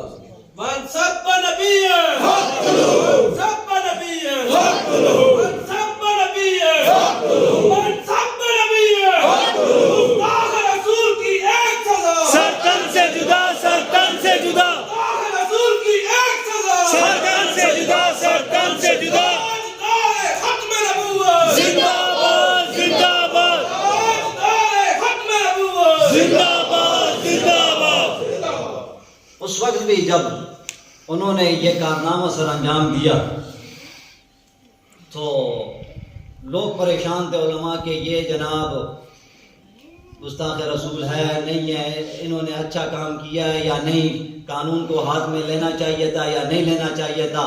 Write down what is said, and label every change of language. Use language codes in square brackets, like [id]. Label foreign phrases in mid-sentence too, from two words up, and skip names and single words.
[ar] من سب نبی فاقتلوه، سب نبی فاقتلوه، من سب نبی فاقتلوه، من سب نبی فاقتلوه. [ur] گستاخ رسول کی ایک سزا، سرتن سے جدا، سرتن سے جدا، گستاخ رسول کی ایک سزا، سرتن سے جدا، سرتن سے جدا. تاجدار ختم نبوت، زندہ باد، زندہ باد، تاجدار ختم نبوت. زندہ باد، زندہ باد. اس وقت بھی جب انہوں نے یہ کارنامہ سر انجام دیا تو لوگ پریشان تھے علماء کہ یہ جناب گستاخ رسول ہے نہیں ہے، انہوں نے اچھا کام کیا ہے یا نہیں، قانون کو ہاتھ میں لینا چاہیے تھا یا نہیں لینا چاہیے تھا.